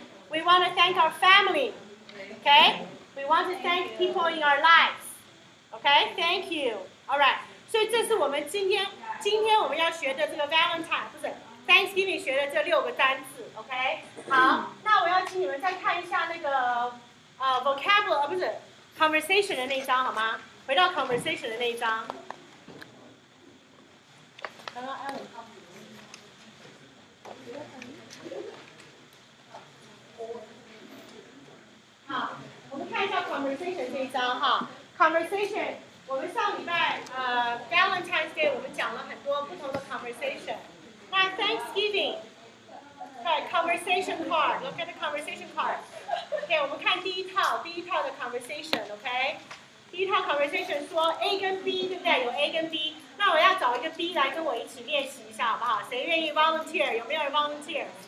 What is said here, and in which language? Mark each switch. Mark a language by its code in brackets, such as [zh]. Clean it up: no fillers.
[en] We want to thank our family, okay? We want to thank people in our lives, okay? Thank you. All right. [zh] 所以这是我们今天我们要学的这个 Valentine 不是 Thanksgiving 学的这6个单词 ，OK？好，那我要请你们再看一下那个vocabulary 不是 conversation 的那一张好吗？回到 conversation 的那一张。刚刚 Alan 好，我们看一下 conversation 这一张哈 ，conversation。我们上礼拜Valentine's Day 我们讲了很多不同的 conversation。那 Thanksgiving， 对 conversation card， [en] look at the conversation card。 [zh] OK， 我们看第一套的 conversation，OK？第一套 conversation 说 A 跟 B， 对不对？有 A 跟 B， 那我要找一个 B 来跟我一起练习一下，好不好？谁愿意 volunteer？ 有没有人 volunteer？